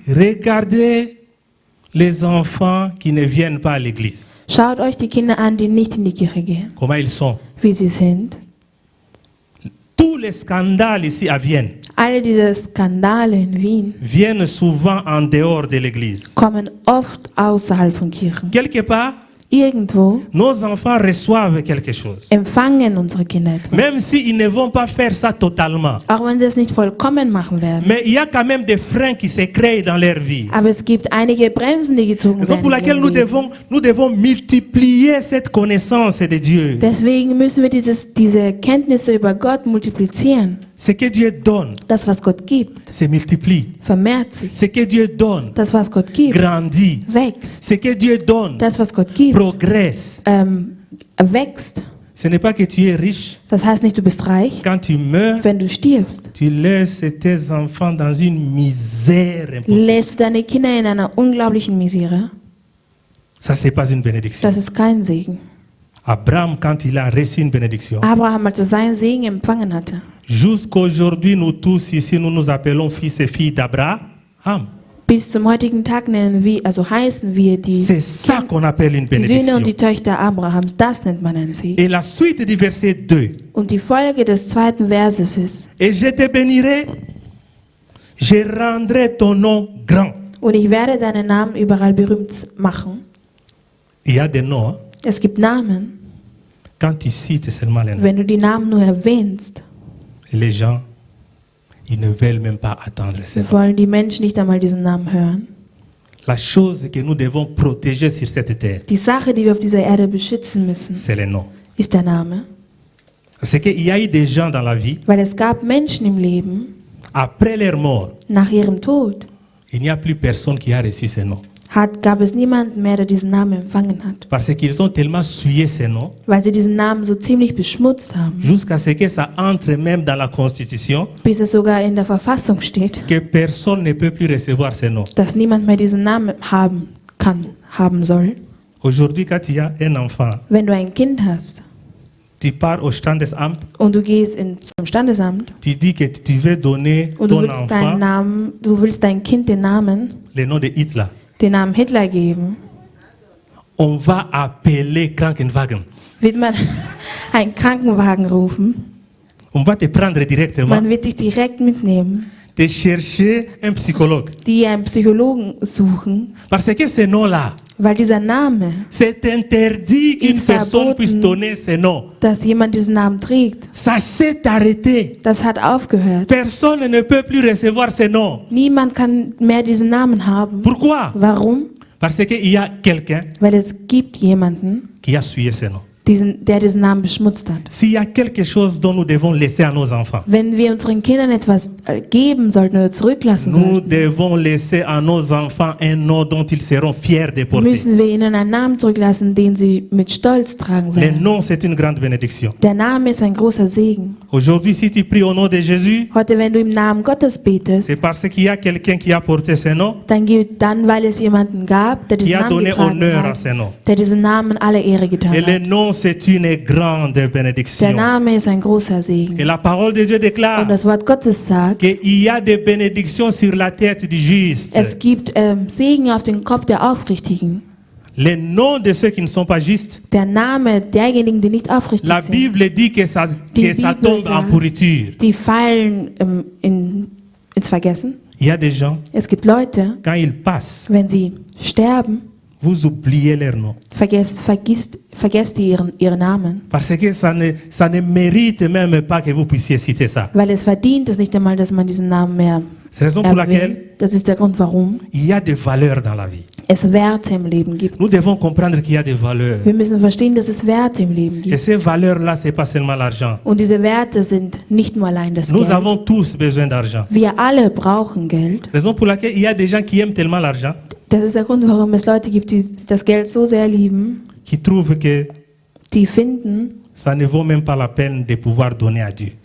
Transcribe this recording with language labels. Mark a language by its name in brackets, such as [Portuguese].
[French] Regardez les enfants qui ne viennent pas à l'église. [German] Schaut euch die Kinder an, die nicht in die Kirche gehen, [French] Comment ils sont. [German] wie sie sind. [French] Tous les scandales ici à Vienne [German] Alle diese Skandale in Wien [French] viennent souvent en dehors de l'église. [German] kommen oft außerhalb von Kirchen. [French] Quelque part, [German] Irgendwo [French] nos enfants reçoivent quelque chose. [German] empfangen unsere Kinder etwas. [French] Même s'ils ne vont pas faire ça totalement. [German] Auch wenn sie es nicht vollkommen machen werden. [French] Mais il y a quand même des freins qui se créent dans leur vie. [German] Aber es gibt einige Bremsen, die gezogen [French] Raison pour laquelle [German] in [French] nous [German] ihrem Leben. [French] devons multiplier cette connaissance de Dieu. [German] Deswegen müssen wir diese Kenntnisse über Gott multiplizieren. [French] Ce que Dieu donne [German] Das, was Gott gibt, [French] se multiplie. [German] vermehrt sich. [French] Ce que Dieu donne [German] Das, was Gott gibt, [French] grandit. [German] wächst. [French] Ce que Dieu donne [German] Das, was Gott gibt, [French] progresse. [German] wächst. [French] Ce n'est pas que tu es riche. [German] Das heißt nicht, du bist reich. [French] Quand tu meurs, [German] Wenn du stirbst, [French] tu laisses tes enfants dans une misère impossible. [German] lässt du deine Kinder in einer unglaublichen Misere. [French] Ça, c'est pas une bénédiction. [German] Das ist kein Segen. [French] Abraham, quand il a reçu une bénédiction, [German] Abraham, als er seinen Segen empfangen hatte, [French] jusqu'aujourd'hui, nous tous ici, nous nous appelons fils et filles d'Abraham. [German] bis zum heutigen Tag heißen wir [French] C'est ça qu'on appelle une [German] die Söhne [French] bénédiction. [German] und die Töchter Abrahams. Das nennt man einen Segen. [French] Et la suite du verset 2. [German] Und die Folge des zweiten Verses ist: [French] Et je te bénirai, je rendrai ton nom grand. [German] Und ich werde deinen Namen überall berühmt machen. [French] Il y a des noms, hein. [German] Es gibt Namen. [French] Quand tu cites seulement les noms, [German] Wenn du die Namen nur erwähnst, [French] les gens, ils ne veulent même pas attendre ces noms. [German] wollen die Menschen nicht einmal diesen Namen hören. [French] La chose que nous devons protéger sur cette terre, [German] Die Sache, die wir auf dieser Erde beschützen müssen, [French] c'est le nom. [German] ist der Name. [French] Parce qu'il y a eu des gens dans la vie, [German] Weil es gab Menschen im Leben, [French] après leur mort, [German] nach ihrem Tod, [French] il n'y a plus personne qui a reçu ce nom. [German] gab es niemanden mehr, der diesen Namen empfangen hat. [French] Parce qu'ils ont tellement souillé ce nom, [German] Weil sie diesen Namen so ziemlich beschmutzt haben, [French] jusqu'à ce que ça entre même dans la Constitution, [German] bis es sogar in der Verfassung steht, [French] que personne ne peut plus recevoir ce nom. [German] dass niemand mehr diesen Namen haben soll. [French] Aujourd'hui, quand il y a un enfant, [German] Wenn du ein Kind hast [French] tu pars au Standesamt, [German] und du gehst zum Standesamt [French] tu dis que tu veux donner [German] und du [French] ton [German] willst deinen [French] enfant [German] Namen, du willst dein Kind den Namen [French] Hitler. [German] den Namen Hitler geben, [French] On va appeler Krankenwagen. [German] wird man einen Krankenwagen rufen. [French] On va te prendre directement, [German] Man wird dich direkt mitnehmen, [French] te chercher un psychologue. [German] die einen Psychologen suchen, [French] Parce que ce nom-là, [German] weil dieser Name, [French] c'est interdit qu'une [German] Ist [French] personne puisse donner ce nom. [German] dass jemand diesen Namen trägt, [French] Ça s'est arrêté. [German] das hat aufgehört. [French] Personne ne peut plus recevoir ce nom. [German] Niemand kann mehr diesen Namen haben. [French] Pourquoi? [German] Warum? [French] Parce qu'il y a quelqu'un [German] Weil es gibt jemanden, [French] qui a souillé ce nom. [German] der diesen Namen beschmutzt hat. [French] S'il y a quelque chose dont nous devons laisser à nos enfants, [German] Wenn wir unseren Kindern etwas geben sollten oder zurücklassen [French] nous [German] sollten, [French] devons laisser à nos enfants un nom dont ils seront fiers de porter. [German] müssen wir ihnen einen Namen zurücklassen, den sie mit Stolz tragen [French] Le [German] werden. [French] nom, c'est une grande bénédiction. [German] Der Name ist ein großer Segen. [French] Aujourd'hui, si tu pries au nom de Jésus, [German] Heute, wenn du im Namen Gottes betest, [French] c'est parce qu'il y a quelqu'un qui a porté ce nom, [German] dann weil es jemanden gab, der [French] qui [German] diesen [French] a [German] Namen [French] donné [German] getragen [French] honneur à [German] hat, [French] ce nom. [German] der diesen Namen alle Ehre getan [French] Et le [German] hat. [French] nom, c'est une grande [German] Der [French] bénédiction. [German] Name ist ein großer [French] Et [German] Segen. [French] la parole de Dieu [German] Und [French] déclare [German] das Wort Gottes sagt, [French] qu'il y a des bénédictions sur la tête du juste. [German] es gibt Segen auf den Kopf der Aufrichtigen. [French] Les noms de ceux qui ne sont pas justes, [German] Der Name derjenigen, die nicht aufrichtig [French] la [German] sind, [French] Bible dit que ça [German] Bibel [French] tombe en [German] sagt, [French] pourriture. [German] die fallen ins Vergessen. [French] Il y a des gens, [German] Es gibt Leute, [French] quand ils passent, [German] wenn sie sterben, [French] vous oubliez leur nom. [German] vergesst ihr ihren Namen. [French] Parce que ça ne mérite même pas que vous puissiez citer ça. [German] Weil es verdient es nicht einmal, dass man diesen Namen mehr [French] C'est la raison pour laquelle [German] erwähnt. Das ist der Grund, warum [French] il y a des valeurs dans la vie. [German] es Werte im Leben gibt. [French] Nous devons comprendre qu'il y a des valeurs. [German] Wir müssen verstehen, dass es Werte im Leben [French] Et [German] gibt. [French] ces valeurs-là, ce n'est pas seulement l'argent. [German] Und diese Werte sind nicht nur allein das [French] Nous [German] Geld. [French] avons tous besoin d'argent. [German] Wir alle brauchen Geld. [French] Raison pour laquelle il y a des gens qui aiment tellement l'argent, [German] Das ist der Grund, warum es Leute gibt, die das Geld so sehr lieben, [French] qui trouvent que [German] die finden, [French] ça ne vaut même pas la peine de pouvoir donner à Dieu.